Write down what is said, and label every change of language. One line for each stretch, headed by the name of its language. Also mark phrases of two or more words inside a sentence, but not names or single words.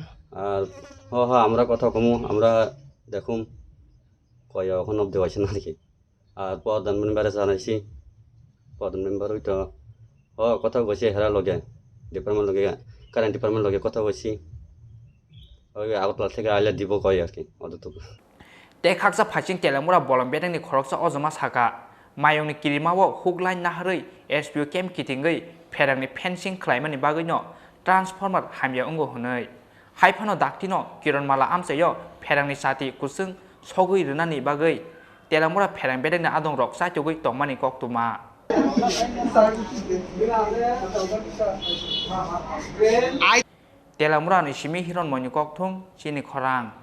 Bangla: আর আমরা কথা কমু আমরা দেখুম কয় এখন অব্দি হয়েছে না নাকি আর প্রধান মেম্বারে জানাইছি প্রধান মেম্বার ওই তো কথা কইছি হেরা লগে ডিপার্টমেন্ট লগে
English: current department
Bangla: লগে কথা কইছি ওই আগতলা থেকে আইলে দিব কয় আর কি অতটুকু
Kok Borok: Te khaksa phaching telamura bolam bedangni khoroksa ojoma saka mayongni kirimawo huglain naharei
English: SPU Kem
Kok Borok: kitingai perangni fencing khlaimani bagui no transformer hamya ungo hunai haifano daktino Kiranmala amsayo perangni sati kusung sogui runani bagui telamura perang bedangni adong rok saitugui tongmani koktuma telamura ni simi hiron moni kokthung Chini Khorang